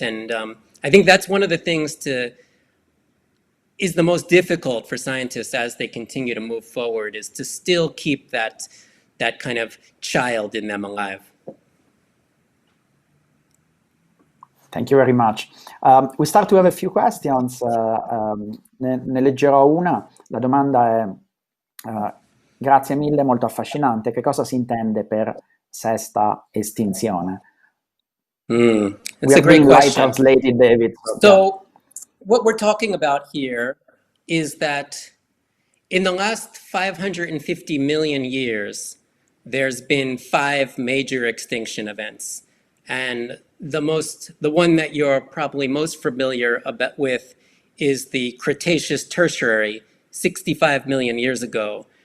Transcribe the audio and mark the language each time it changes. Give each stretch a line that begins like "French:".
English: And I think that's one of the things is the most difficult for scientists as they continue to move forward, is to still keep that kind of child in them alive. Thank you very much. We start to have a few questions.
Italian: Ne leggerò una. La domanda è, grazie mille, molto affascinante. Che cosa si intende per sesta estinzione?
English: That's a great question. Translated, David. So what we're talking about here is that in the last 550 million years, there's been 5 major extinction events. And the one that you're probably most familiar with is the Cretaceous Tertiary, 65 million years ago.